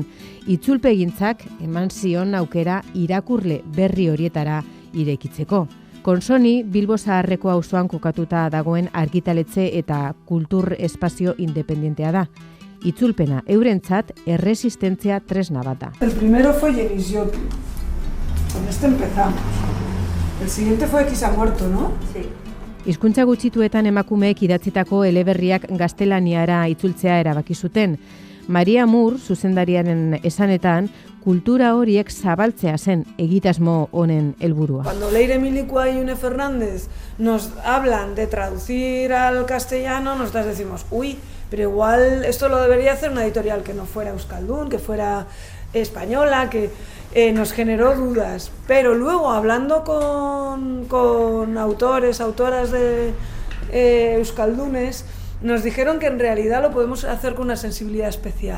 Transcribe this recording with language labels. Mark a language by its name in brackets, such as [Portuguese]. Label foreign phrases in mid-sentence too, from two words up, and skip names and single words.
[Basque] Itzulpegintzak eman zion aukera irakurle berri horietara irekitzeko. Konsoni, Bilbo Zaharreko auzoan kokatuta dagoen argitaletxe eta kultur espazio independentea da. Itzulpena eurentzat erresistentzia tresna bat da. [Spanish] El primero fue Jenis Jotu. Con este empezamos. El siguiente fue X ha muerto, ¿no? Sí. [Basque] Hizkuntza gutxituetan emakumeek idatzitako eleberriak gaztelaniara itzultzea erabaki zuten. Maria Mur, zuzendariaren esanetan, kultura horiek zabaltzea zen egitasmo honen helburua. [Spanish] Cuando Leire Milicua y Une Fernández nos hablan de traducir al castellano, nosotras decimos, uy, pero igual esto lo debería hacer una editorial que no fuera euskaldun, que fuera española, que nos generó dudas. Pero luego, hablando con autores, autoras de euskaldunes, nos dijeron que en realidad lo podemos hacer con una sensibilidad especial.